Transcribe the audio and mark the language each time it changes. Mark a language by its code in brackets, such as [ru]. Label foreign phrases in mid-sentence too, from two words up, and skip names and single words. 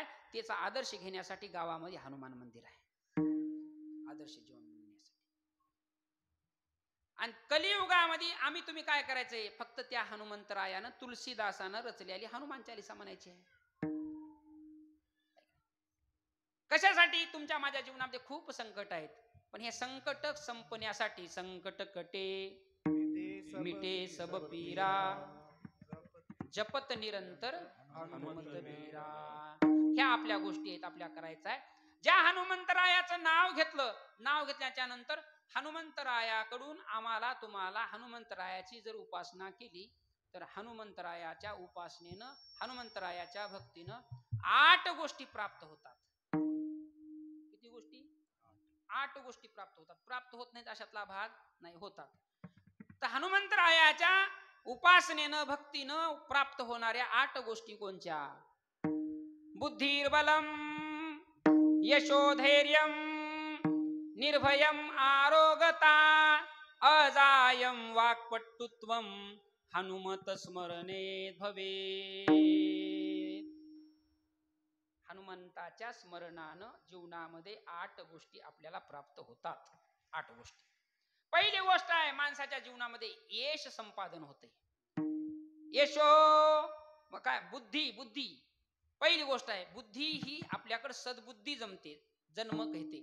[mr] त्याचा आदर्श घेण्यासाठी गावामध्ये हनुमान मंदिर आहे, आदर्श जीवन बनविण्यासाठी. आणि कलियुगामध्ये आम्ही तुम्ही काय करायचंय? फक्त त्या हनुमंतरायानं तुलसीदासानं रचलेली हनुमान चालीसा म्हणायची आहे. कशासाठी? तुमच्या माझ्या जीवनामध्ये खूप संकट आहेत, पण हे संकट संपण्यासाठी [awa] संकट कटे मिटे सब पीरा जपत निरंतर हनुमंत बीरा. [mr] ह्या आपल्या गोष्टी आहेत, आपल्या करायचं आहे. ज्या हनुमंतरायाचं नाव घेतल्याच्या नंतर हनुमंतरायाकडून आम्हाला तुम्हाला हनुमंतरायाची जर उपासना केली तर हनुमंतरायाच्या उपासनेनं, हनुमंतरायाच्या भक्तीनं 8 गोष्टी प्राप्त होतात. किती गोष्टी? 8 गोष्टी प्राप्त होतात. प्राप्त होत नाहीत अशातला भाग नाही, होतात. तर हनुमंतरायाच्या उपासनेनं भक्तीनं प्राप्त होणाऱ्या 8 गोष्टी कोणत्या? [sa] बुद्धिर्बलम यशोधैर्यम निर्भयम आरोगता अजायम वाक्पटुत्वम हनुमत स्मरणे भवे. [mr] हनुमंताच्या स्मरणानं जीवनामध्ये 8 गोष्टी आपल्याला प्राप्त होतात. 8 गोष्टी. पहिली गोष्ट आहे, माणसाच्या जीवनामध्ये यश संपादन होते. यशो मग काय? बुद्धी पहिली गोष्ट आहे. बुद्धी ही आपल्याकडे सद्बुद्धी जन्म घेते.